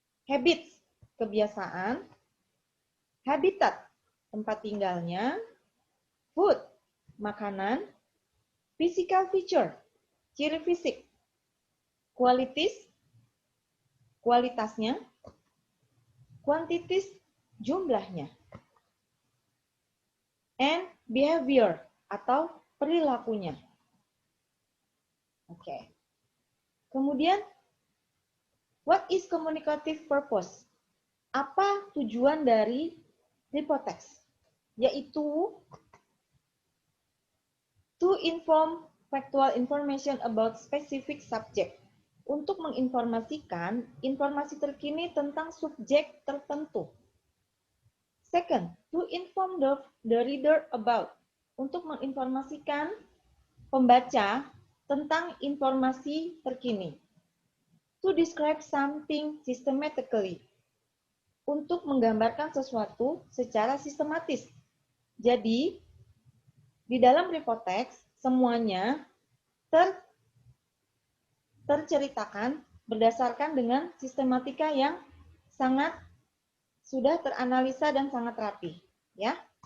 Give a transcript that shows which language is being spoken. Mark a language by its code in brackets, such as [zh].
[en] habits, [id] kebiasaan, habitat, tempat tinggalnya, [en] food, [id] makanan, [en] physical feature, [id] ciri fisik, [en] qualities, [id] kualitasnya, [en] quantities, [id] jumlahnya, [en] and behavior, [id] atau perilakunya. Oke. [en] Kemudian, what is communicative purpose? [id] Apa tujuan dari reportext? Yaitu [en] to inform factual information about specific subject. [id] Untuk menginformasikan informasi terkini tentang subjek tertentu. [en] Second, to inform the reader about. [id] Untuk menginformasikan pembaca tentang informasi terkini. [en] To describe something systematically. [id] Untuk menggambarkan sesuatu secara sistematis. Jadi, di dalam reportext, semuanya terceritakan berdasarkan dengan sistematika yang sangat sudah teranalisa dan sangat rapi, ya.